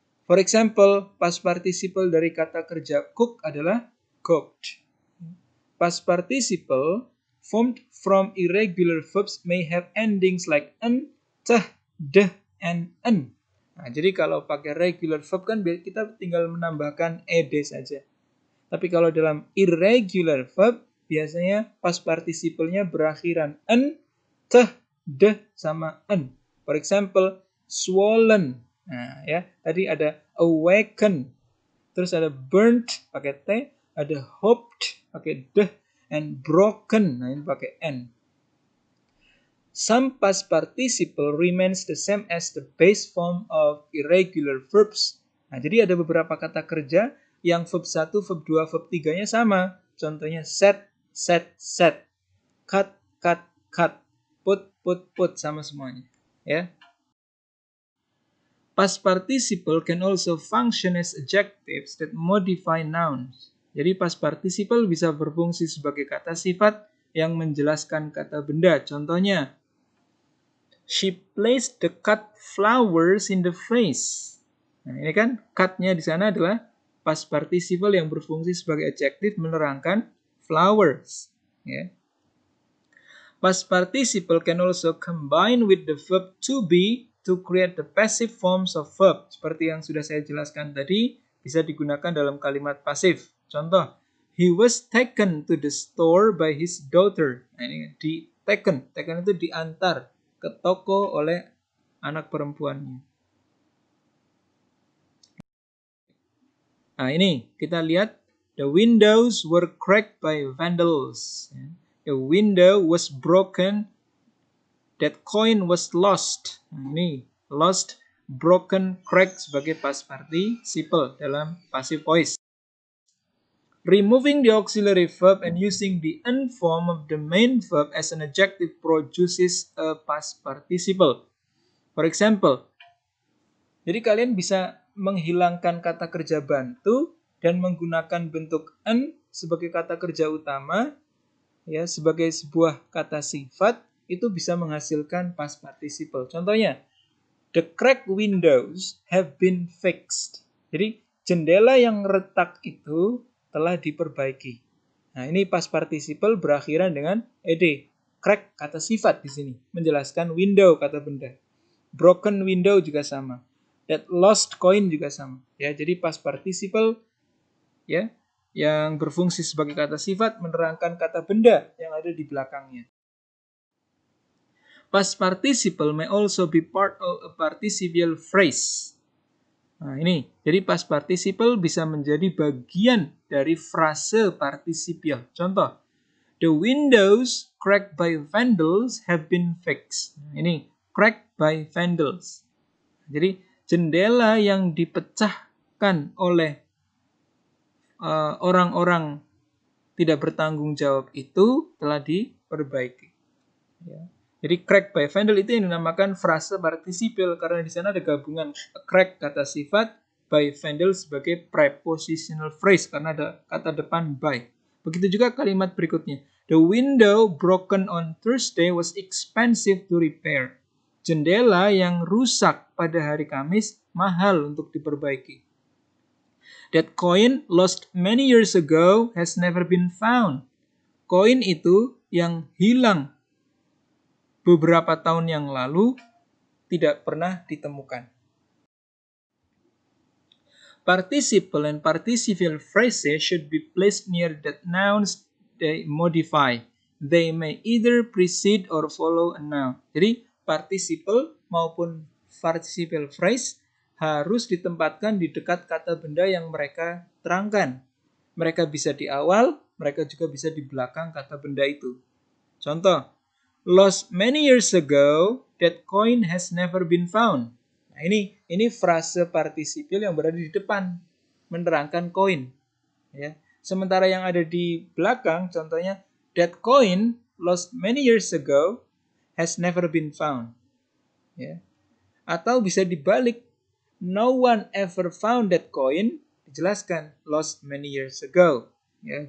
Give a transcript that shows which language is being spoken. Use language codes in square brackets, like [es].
[en] For example, past participle [id] dari kata kerja [en] cook adalah cooked. Past participle formed from irregular verbs may have endings like en, teh, deh, and en. [id] Nah, jadi kalau pakai regular verb kan kita tinggal menambahkan ed saja. Tapi kalau dalam irregular verb biasanya past participle-nya berakhiran en, teh, deh, sama en. [en] For example, [id] swollen. Nah, ya, tadi ada awaken, terus ada burnt pakai t, ada hoped pakai deh, and broken, nah ini pakai n. [en] Some past participle remains the same as the base form of irregular verbs. [id] Nah, jadi ada beberapa kata kerja yang verb 1, verb 2, verb 3-nya sama. Contohnya set, set, set, cut, cut, cut, put, put, put, sama semuanya. Ya. [en] Past participle can also function as adjectives that modify nouns. [id] Jadi past participle bisa berfungsi sebagai kata sifat yang menjelaskan kata benda. Contohnya, [en] she placed the cut flowers in the vase. [id] Nah, ini kan cut-nya di sana adalah past participle yang berfungsi sebagai adjective menerangkan flowers. Ya. [en] Past participle can also combine with the verb to be to create the passive forms of verb. [id] Seperti yang sudah saya jelaskan tadi, bisa digunakan dalam kalimat pasif. Contoh, [en] he was taken to the store by his daughter. [id] Nah, ini taken itu diantar ke toko oleh anak perempuannya. Nah, ini kita lihat, [en] the windows were cracked by vandals. A window was broken. That coin was lost. [id] Nah, ini lost, broken, cracked sebagai past participle dalam passive voice. [en] Removing the auxiliary verb and using the en form of the main verb as an adjective produces a past participle. For example, [id] jadi kalian bisa menghilangkan kata kerja bantu dan menggunakan bentuk en sebagai kata kerja utama, ya, sebagai sebuah kata sifat. Itu bisa menghasilkan past participle. Contohnya, [en] the cracked windows have been fixed. [id] Jadi, jendela yang retak itu telah diperbaiki. Nah, ini past participle berakhiran dengan ed. Crack kata sifat di sini, menjelaskan window kata benda. Broken window juga sama. That lost coin juga sama. Ya, jadi past participle ya yang berfungsi sebagai kata sifat menerangkan kata benda yang ada di belakangnya. [en] Past participle may also be part of a participial phrase. [id] Nah, ini. Jadi past participle bisa menjadi bagian dari frase partisipial. Contoh, [en] the windows cracked by vandals have been fixed. [id] Nah, ini, cracked by vandals. Jadi, jendela yang dipecahkan oleh orang-orang tidak bertanggung jawab itu telah diperbaiki. Ya. Jadi crack by vandal itu yang dinamakan frase partisipial karena di sana ada gabungan crack kata sifat, by vandal sebagai prepositional phrase karena ada kata depan by. Begitu juga kalimat berikutnya. [en] The window broken on Thursday was expensive to repair. [id] Jendela yang rusak pada hari Kamis mahal untuk diperbaiki. [en] That coin lost many years ago has never been found. [id] Koin itu yang hilang beberapa tahun yang lalu tidak pernah ditemukan. [en] Participle and participial phrases should be placed near the nouns they modify. They may either precede or follow a noun. [id] Jadi, participle maupun participial phrase harus ditempatkan di dekat kata benda yang mereka terangkan. Mereka bisa di awal, mereka juga bisa di belakang kata benda itu. Contoh, [en] lost many years ago, that coin has never been found. [id] Nah, ini frase partisipil yang berada di depan menerangkan koin, ya. Sementara yang ada di belakang, contohnya [en] that coin lost many years ago has never been found, [id] ya. Atau bisa dibalik, [en] no one ever found that coin, [id] dijelaskan [en] lost many years ago, [id] ya.